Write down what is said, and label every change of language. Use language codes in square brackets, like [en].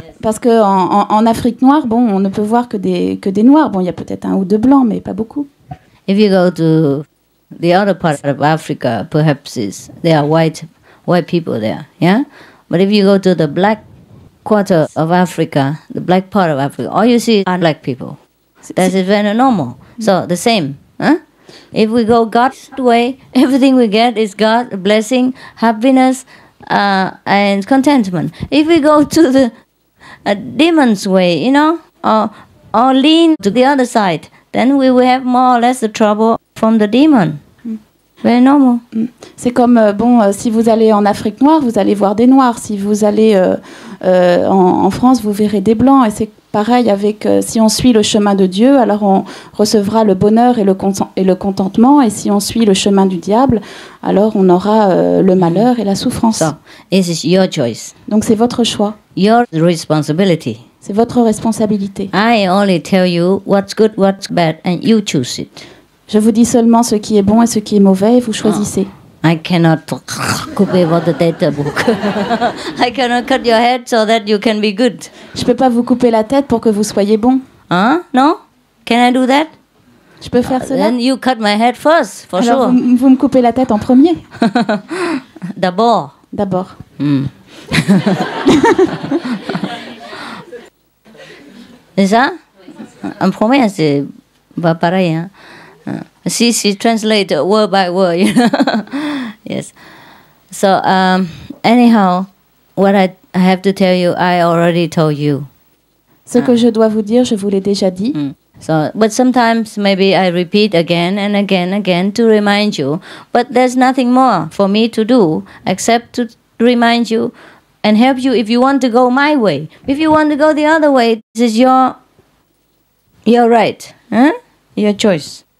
[fr] Parce que en Afrique noire, on ne peut voir que des noirs. Bon, il y a peut-être un ou deux blancs, mais pas beaucoup. [en] If you go to the other part of Africa, perhaps there are white people there, yeah? But if you go to the black quarter of Africa, the black part of Africa, all you see are black people. That is very normal. So the same, huh? If we go God's way, everything we get is God, blessing, happiness, and contentment. If we go to the demon's way, or lean to the other side, then we will have more or less the trouble from the demon. Very normal. [fr] C'est comme, si vous allez en Afrique noire, vous allez voir des noirs. Si vous allez en France, vous verrez des blancs. Et c'est pareil avec, si on suit le chemin de Dieu, alors on recevra le bonheur et le contentement. Et si on suit le chemin du diable, alors on aura le malheur et la souffrance. [en] So, it is your choice. [fr] Donc c'est votre choix. [en] Your responsibility. [fr] C'est votre responsabilité. [en] I only tell you what's good, what's bad, and you choose it. [fr] Je vous dis seulement ce qui est bon et ce qui est mauvais, et vous choisissez. [en] I cannot [fr] couper votre tête. [en] I cannot cut your head so that you can be good. [fr] Je peux pas vous couper la tête pour que vous soyez bon. [en] No? Can I do that? [fr] Je peux faire cela? [en] Then you cut my head first, for [fr] alors [en] sure. [fr] Vous me coupez la tête en premier. D'abord. C'est ça? En premier, c'est pas pareil, hein? [en] She translate word by word, Yes. So anyhow, what I have to tell you, I already told you. [fr] Ce que je dois vous dire, je vous l'ai déjà dit. [en] So, but sometimes maybe I repeat again and again to remind you. But there's nothing more for me to do except to remind you and help you if you want to go my way. If you want to go the other way, this is your right, your choice.